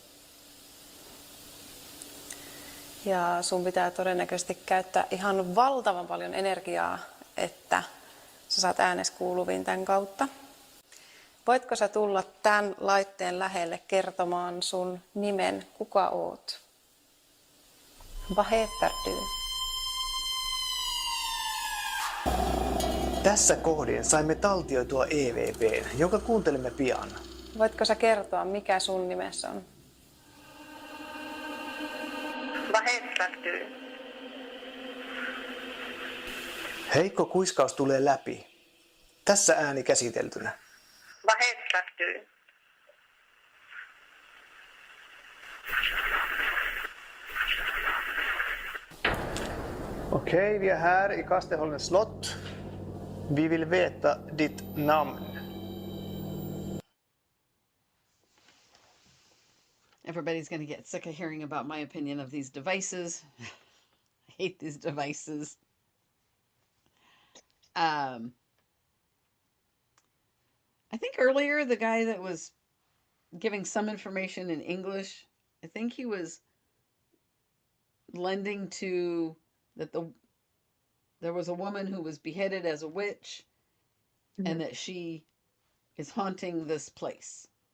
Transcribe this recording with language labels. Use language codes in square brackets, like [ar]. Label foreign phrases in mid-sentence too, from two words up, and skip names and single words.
[fi] Ja sun pitää todennäköisesti käyttää ihan valtavan paljon energiaa, että sä saat äänes kuuluviin tämän kautta. Voitko sä tulla tämän laitteen lähelle kertomaan sun nimen, kuka oot? [sv] Vad heter du? [fi] Tässä kohdin saimme taltioitua EVP:n, jonka kuuntelemme pian. Voitko sä kertoa, mikä sun nimessä on? [sv] Vad heter du? [fi] Heikko kuiskaus tulee läpi. Tässä ääni käsiteltynä. [sv] Vad heter du? Okej, vi är här i Kastelholmens slott. Vi vill veta ditt namn. [en] Everybody's going to get sick of hearing about my opinion of these devices. I hate these devices. I think earlier the guy that was giving some information in English, I think he was lending to that there was a woman who was beheaded as a witch, and that she is haunting this place.